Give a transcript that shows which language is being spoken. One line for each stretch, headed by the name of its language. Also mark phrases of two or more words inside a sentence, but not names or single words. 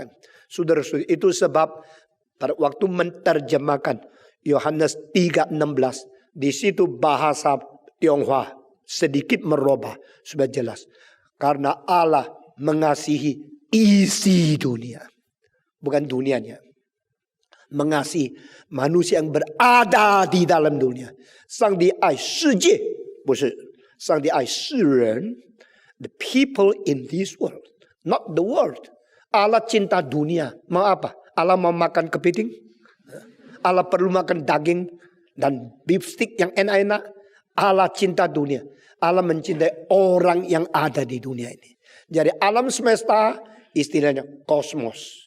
Indonesian: Saudara-saudara, itu sebab pada waktu menerjemahkan Yohanes 3:16, di situ bahasa Tionghoa sedikit merubah supaya jelas. Karena Allah mengasihi isi dunia, bukan dunianya. Mengasihi manusia yang berada di dalam dunia.
Chinese: 上帝爱世界，不是上帝爱世人。
English: The people in this world, not the world.
Indonesian: Allah cinta dunia. Mau apa? Allah mau makan kepiting? Allah perlu makan daging dan
English: beef stick
Indonesian: yang enak-enak? Allah cinta dunia. Allah mencintai orang yang ada di dunia ini. Jadi alam semesta istilahnya kosmos.